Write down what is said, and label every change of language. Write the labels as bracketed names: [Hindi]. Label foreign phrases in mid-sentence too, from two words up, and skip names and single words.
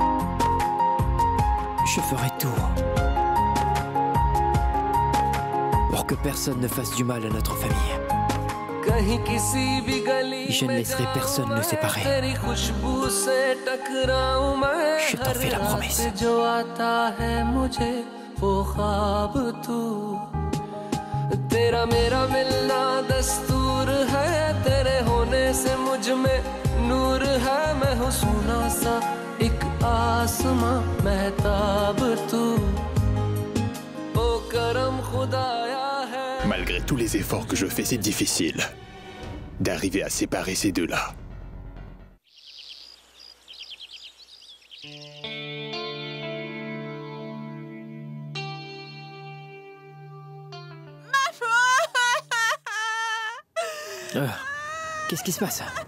[French] je ferai tout pour que personne ne fasse du mal à notre famille. Je ne laisserai personne nous séparer. Je t'en fais la promesse. [Hindi] तेरा मेरा मिलना दस्तूर है तेरे होने जैसे मुझ में नूर है मैं हूँ सोना सा एक आसमां महताब तू ओ करम खुदाया है. [French] Malgré tous les efforts que je fais, c'est difficile d'arriver à séparer ces deux-là. Qu'est-ce qui se passe?